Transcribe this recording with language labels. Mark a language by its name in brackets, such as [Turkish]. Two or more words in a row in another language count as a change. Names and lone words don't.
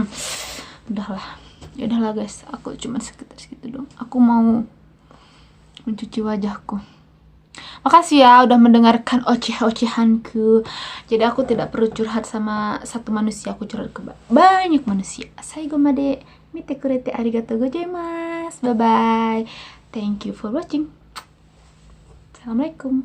[Indonesian] Udahlah guys, aku cuma sekitar segitu dong. Aku mau mencuci wajahku. Makasih ya udah mendengarkan oceh-ocehanku. Jadi aku tidak perlu curhat sama satu manusia, aku curhat ke banyak manusia. [Japanese] 最後まで見てくれてありがとうございます. [English] Bye bye. Thank you for watching. Assalamualaikum.